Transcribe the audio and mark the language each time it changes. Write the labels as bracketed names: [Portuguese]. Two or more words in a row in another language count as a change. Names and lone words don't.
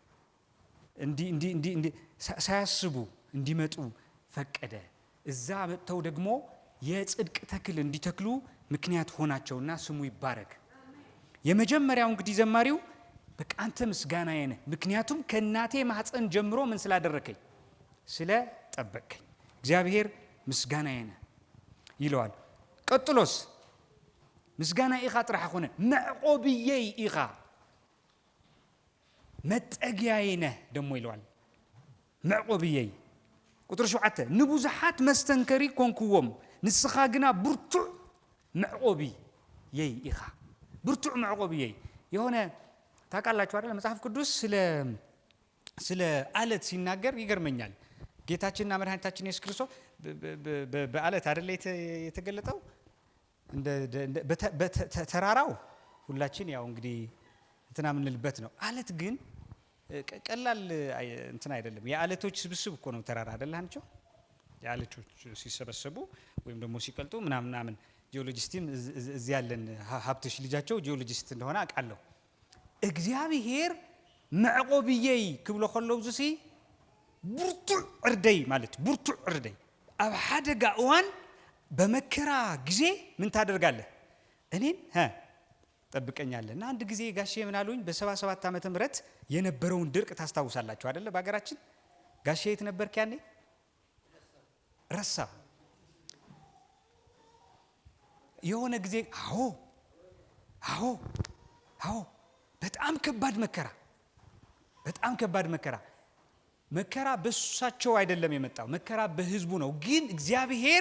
[Amharic] እንዲ ሳያስቡ እንዲመጡ ፈቀደ እዛ መጥተው ደግሞ የጽድቅ ተክል እንዲተክሉ ምክንያት ሆናቸውና ስሙ ይባረክ የመጀመሪያው እንግዲህ ዘማሪው በቃ አንተ ምስጋናዬ ነህ ምክንያቱም ከናቴ ማህፀን ጀምሮ ምን ስላደረከኝ ስለ ጠበቀኝ እግዚአብሔር ምስጋናዬ ነህ ይለዋል ቀጥሎስ [Tigrinya] ምስጋና ኢኻ ጥራህ ሆነ መዕቆብዬ ኢኻ [Amharic] መጠጊያዬ ነህ ደሞ ይለዋል [Tigrinya] መዕቆብዬ ቁጥር 7 ንቡዛሓት መስተንከሪ ኮንኩዎም ንስኻ ግና ብርቱዕ መዕቆብዬ ኢኻ ብርቱዕ መዕቆብዬ [Amharic] የሆነ ታውቃላችሁ አይደል መጽሐፍ ቅዱስ ስለ አለት ሲናገር ይገርመኛል ጌታችንና መድኃኒታችን ኢየሱስ ክርስቶስ በአለት አይደል የተገለጠው እንደ ተራራው ሁላችን ያው እንግዲህ እንትና ምንልበት ነው አለት ግን ቀላል እንትና አይደለም የአለቶች ስብስብ እኮ ነው ተራራ አይደል አንቸው የአለቶች ሲሰበሰቡ ወይም ደግሞ ሲቀልጡ ምናምን ጂኦሎጂስቲም እዚህ ያለን ሀብትሽ ልጃቸው ጂኦሎጂስት እንደሆነ አውቃለሁ እግዚአብሔር [Tigrinya] መዕቆብዬ ክብሎ ከለው ዝሲ ብርቱዕ ዕርደይ [Amharic] ማለት [Tigrinya] ብርቱዕ ዕርደይ ኣብ ሓደጋ እዋን [Amharic] በመከራ ጊዜ ምን ታደርጋለህ እኔን ጠብቀኛለህ እና አንድ ጊዜ ጋሼ ምን አሉኝ በ77 ዓመተ ምህረት የነበረውን ድርቅ ታስታውሳላችሁ አይደለ በአገራችን ጋሼ የት ነበርክ ያኔ ረሳ የሆነ ጊዜ አዎ በጣም ከባድ መከራ በሱሳቸው አይደለም የመጣው መከራ በህዝቡ ነው ግን እግዚአብሔር